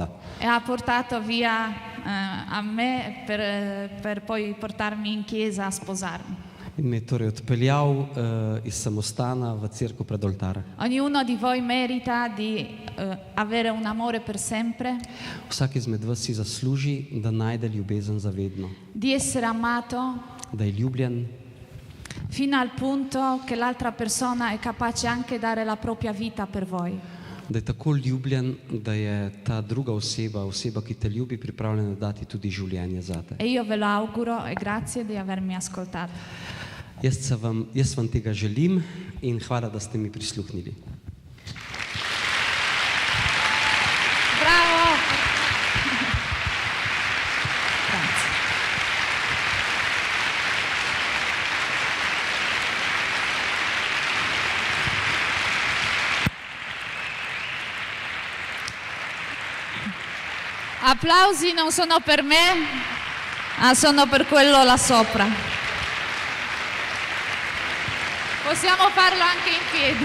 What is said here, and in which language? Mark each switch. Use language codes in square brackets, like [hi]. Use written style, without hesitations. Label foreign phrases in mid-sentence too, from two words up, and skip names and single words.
[it] e ha portato via a me per poi portarmi in chiesa a sposarmi. [sl] In me je torej odpeljal iz samostana v cerkev pred oltar. [it] Ognuno di voi merita di avere un amore per sempre, [sl] Vsak izmed vas si zasluži, da najde ljubezen za vedno, [it] di essere amato [sl] da je ljubljen, [it] fino al punto che l'altra persona è capace anche dare la propria vita per voi. [sl] da je tako ljubljen, da je ta druga oseba, oseba, ki te ljubi, pripravljena dati tudi življenje zate. [it] E io ve lo auguro e grazie di avermi ascoltato. [sl] Jaz vam tega želim in hvala, da ste mi prisluhnili. [it] Bravo! Grazie. Applausi non sono per me, ma sono per quello là sopra. Possiamo farlo anche in piedi.